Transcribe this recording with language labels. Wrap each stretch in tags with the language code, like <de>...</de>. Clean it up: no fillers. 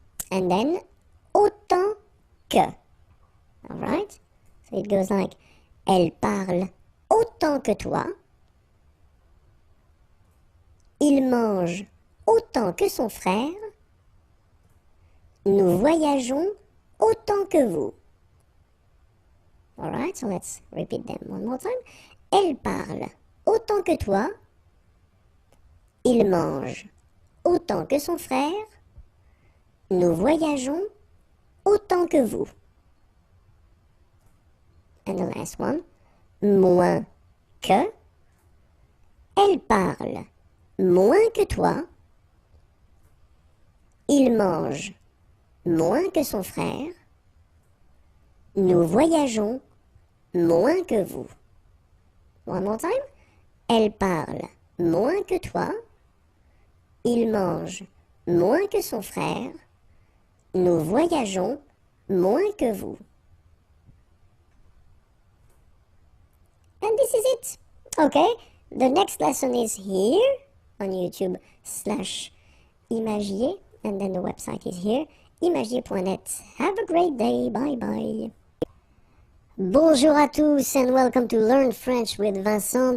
<en>And then, autant que. Alright? So it goes like,</en> <fr>elle parle autant que toi. Il mange autant que son frère. Nous voyageons autant que vous.</fr> <en>Alright, so let's repeat them one more time.</en> <fr>Elle parle autant que toi. Il mange autant que son frère. Nous voyageons autant que vous.</fr> <en>And the last one. Moins que.</en> <fr>Elle parle moins que toi. Il mange moins que son frère. Nous voyageons moins que vous.</fr> <en>One more time.</en> <fr>Elle parle moins que toi. Il mange moins que son frère. Nous voyageons moins que vous.</fr> <en>And this is it. Okay, the next lesson is here on YouTube/Imagier, and then the website is here, imagier.net. Have a great day. Bye bye.</en> <fr>Bonjour à tous</fr> <en>and welcome to Learn French with Vincent.</en>